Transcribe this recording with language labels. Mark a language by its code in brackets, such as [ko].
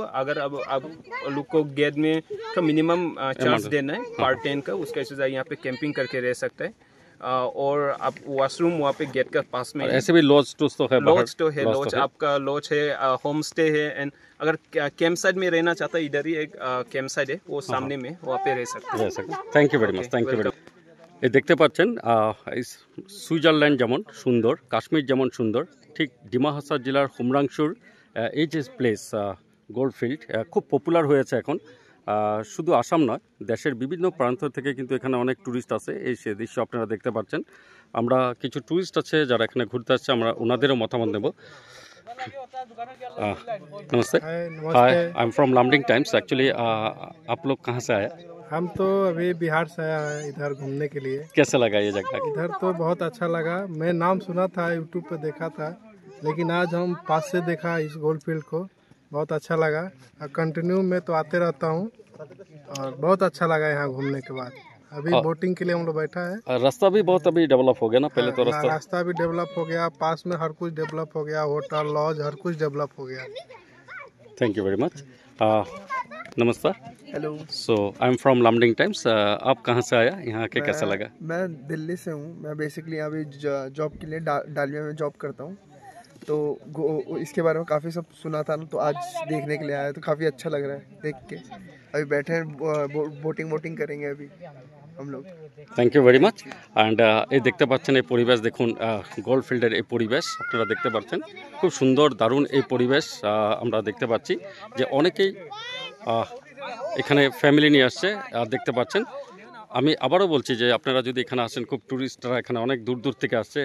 [hi] अगर अब आप लोग को गेट में तो मिनिमम चार्ज देना है पर टेंट का, उसका हिसाब से यहाँ पे कैंपिंग करके रह सकते हैं। और आप वॉशरूम वहाँ पे गेट का पास में, ऐसे भी लॉज तो है, लॉज आपका लॉज है, होम स्टे है। एंड अगर कैंप साइड में रहना चाहता है, इधर ही एक कैंप साइड है वो सामने में, वहाँ पे रह सकते हैं। [en] Thank you very much, thank you very much. [bn] এই দেখতে পাচ্ছেন সুইজারল্যান্ড যেমন সুন্দর, কাশ্মীর যেমন সুন্দর, ঠিক ডিমা হাসাও জেলার হুমরাংশুর এই যে প্লেস গোল্ড ফিল্ড খুব পপুলার হয়েছে এখন। শুধু আসাম নয়, দেশের বিভিন্ন প্রান্ত থেকে কিন্তু এখানে অনেক ট্যুরিস্ট আছে। এই সে দৃশ্য আপনারা দেখতে পাচ্ছেন। আমরা কিছু ট্যুরিস্ট আছে যারা এখানে ঘুরতে আসছে, আমরা ওনাদেরও মতামত নেব। [hi] नमस्ते। [en] Hi, I am from Lumding Times. Actually [hi] आप लोग कहाँ से आए? हम तो अभी बिहार से आया है इधर घूमने के लिए। कैसे लगा ये जगह? इधर तो बहुत अच्छा लगा। मैं नाम सुना था, यूट्यूब पे देखा था, लेकिन आज हम पास से देखा इस गोल्ड फील्ड को, बहुत अच्छा लगा। और कंटिन्यू में तो आते रहता हूँ और बहुत अच्छा लगा यहाँ घूमने के बाद। अभी बोटिंग के लिए हम लोग बैठा है। रास्ता भी बहुत अभी डेवलप हो गया ना, पहले तो रास्ता भी डेवलप हो गया, पास में हर कुछ डेवलप हो गया, होटल लॉज हर कुछ डेवलप हो गया। [en] Thank you very much. नमस्कार। Hello. So I am from Lumding Times. [hi] आप कहाँ से आया, यहाँ के कैसा लगा? मैं दिल्ली से हूँ। मैं बेसिकली यहाँ पे जॉब के लिए डालिया में जॉब करता हूँ। तो इसके बारे में काफ़ी सब सुना था ना, तो आज देखने के लिए आया, तो काफ़ी अच्छा लग रहा है देख के। अभी बैठे हैं, बोटिंग करेंगे अभी हम लोग। [en] Thank you very much. [bn] And এই দেখতে পাচ্ছেন এই পরিবেশ দেখুন, গোল্ড ফিল্ডের এই পরিবেশ আপনারা দেখতে পাচ্ছেন, খুব সুন্দর দারুণ এই পরিবেশ আমরা দেখতে পাচ্ছি যে অনেকেই এখানে ফ্যামিলি নিয়ে আসছে। আর দেখতে পাচ্ছেন, আমি আবারও বলছি যে আপনারা যদি এখানে আসেন, খুব ট্যুরিস্টরা এখানে অনেক দূর দূর থেকে আসছে।